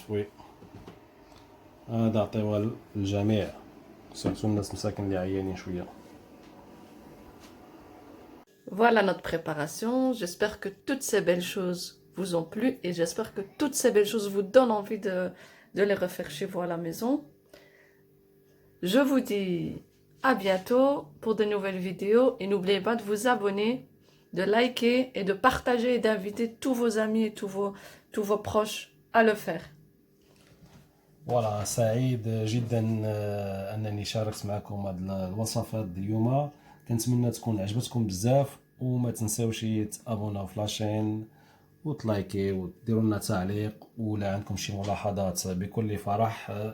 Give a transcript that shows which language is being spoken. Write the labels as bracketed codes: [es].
[ar] وي هذا عطيوها للجميع، سيرتو الناس مساكن اللي عيانين شويه. [fr] Voilà notre préparation. J'espère que toutes ces belles choses vous ont plu et j'espère que toutes ces belles choses vous donnent envie de les refaire chez vous à la maison. Je vous dis à bientôt pour de nouvelles vidéos et n'oubliez pas de vous abonner, de liker et de partager et d'inviter tous vos amis et tous vos proches à le faire. [ar] فوالا سعيد جدا انني شاركت معكم هذه الوصفات اليوم. كنتمنى تكون عجبتكم بزاف وما تنساوش تابوناو في لاشين وتلايكي وديروا لنا تعليق، ولا عندكم شي ملاحظات بكل فرح.